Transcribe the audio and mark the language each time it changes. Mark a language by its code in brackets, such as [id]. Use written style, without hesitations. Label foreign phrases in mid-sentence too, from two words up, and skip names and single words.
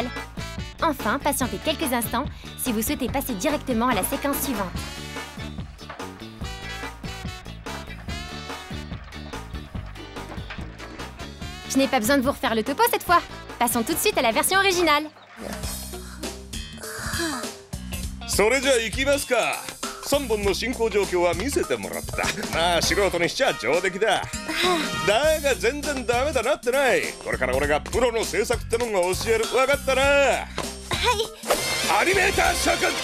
[fr] Enfin, patientez quelques instants si vous souhaitez passer directement à la séquence suivante. Je n'ai pas besoin de vous refaire le topo cette fois. Passons tout de suite à la version originale. [ja] それじゃあ行きますか。3本の進行状況は見せてもらった。まあ素人にしちゃ上出来だ。だが全然ダメだなってない。これから俺がプロの制作ってのが教える。分かったな。はい。アニメーター諸君。